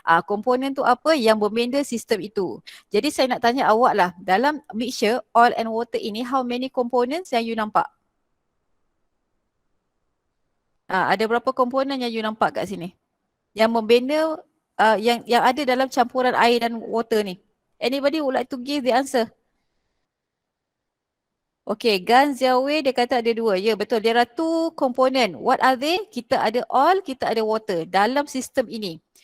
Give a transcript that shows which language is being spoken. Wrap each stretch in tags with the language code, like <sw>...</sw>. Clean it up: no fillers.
<ms>Komponen tu apa yang membenda sistem itu. Jadi saya nak tanya awak lah, dalam mixture oil and water ini, how many components yang you nampak? Ada berapa komponen yang you nampak kat sini? Yang membina yang ada dalam campuran air dan water ni.</ms> <en>Anybody would like to give the answer?</en> <ms>Okay, Gan Xiaowei dia kata ada dua. Ya, betul. There are two component.</ms> <en>What are they?</en> <ms>Kita ada oil, kita ada water dalam sistem ini.</ms>